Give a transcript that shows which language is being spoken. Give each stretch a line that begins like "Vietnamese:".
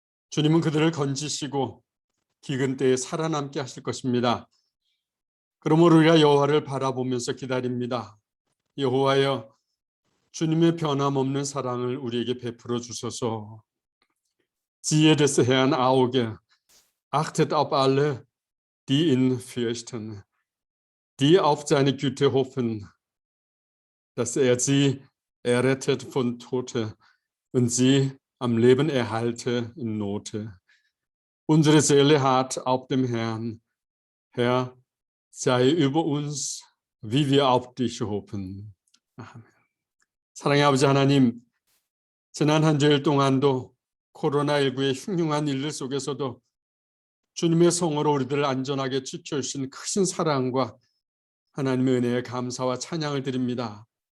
Korean: 주님은 그들을 건지시고 기근 때에 살아남게 하실 것입니다. 그러므로 우리가 여호와를 바라보면서 기다립니다. 여호와여, 주님의 변함없는 사랑을 우리에게 베풀어 주소서.
German: Siehe des Herrn Auge, achtet auf alle, die ihn fürchten, die auf seine Güte hoffen, dass er sie errettet von Tote und sie am Leben erhalte in Note. Unsere Seele harrt auf dem Herrn. Herr, sei über uns, wie wir auf dich hoffen.
Korean: 아멘. 사랑의 아버지 하나님, 지난 한 주일 동안도 코로나19의 흉흉한 일들 속에서도 주님의 성으로 우리들을 안전하게 지켜주신 크신 사랑과 하나님의 은혜에 감사와 찬양을 드립니다.